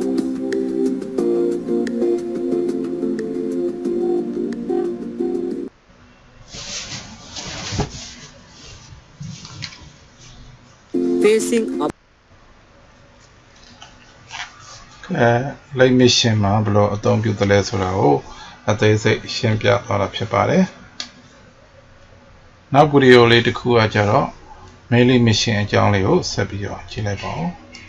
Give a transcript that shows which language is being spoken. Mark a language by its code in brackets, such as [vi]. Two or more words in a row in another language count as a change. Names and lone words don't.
[en] Facing up. Like mission [my] မှာဘယ်လိုအသုံးပြုသလဲဆိုတာကိုအသေးစိတ်ရှင်းပြသွားတာဖြစ်ပါတယ်။နောက်ဗီဒီယိုလေးတစ်ခုကကြတော့ [en] mailing mission [my] အကြောင်းလေးကိုဆက်ပြီးတော့ကြည့်လိုက်ပါဦး။